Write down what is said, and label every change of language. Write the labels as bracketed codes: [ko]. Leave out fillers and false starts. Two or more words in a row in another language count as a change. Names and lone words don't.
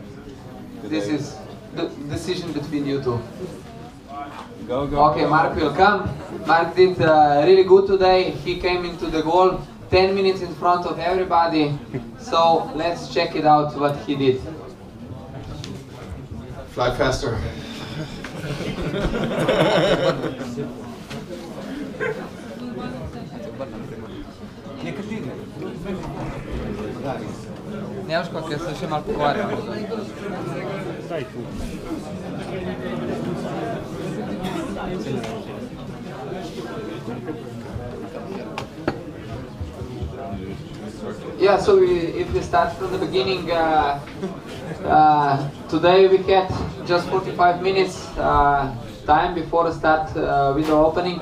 [en] This is the decision between you two. Go. Okay, Mark will come. Mark did really good today. He came into the goal 10 minutes in front of everybody. So let's check it out what he did. Fly faster. [sl] Nemško, ker se še malo pogovarjam. Daj tu. [en] Yeah, so if we start from the beginning, today we had just 45 minutes time before start window opening.